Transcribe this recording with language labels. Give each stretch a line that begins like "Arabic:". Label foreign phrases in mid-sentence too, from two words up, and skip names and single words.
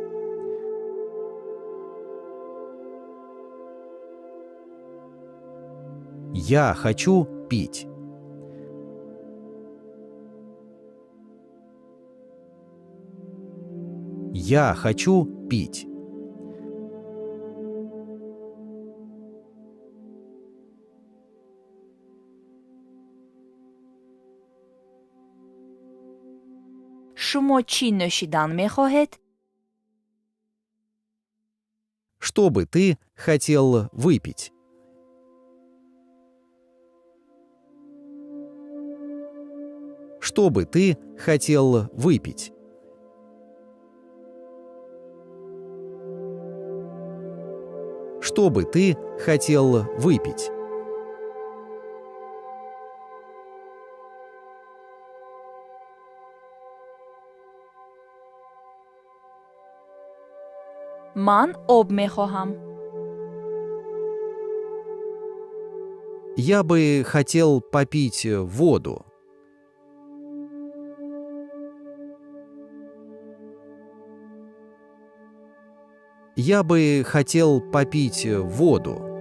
Russian: Я хочу пить. Я хочу пить.
Tajik: шумо чӣ нӯшидан мехоҳед?
Russian: Что бы ты хотел выпить? Что бы ты хотел выпить? Что бы ты хотел выпить?
Tajik: ман об мехоҳам.
Russian: Я бы хотел попить воду. Я бы хотел попить воду.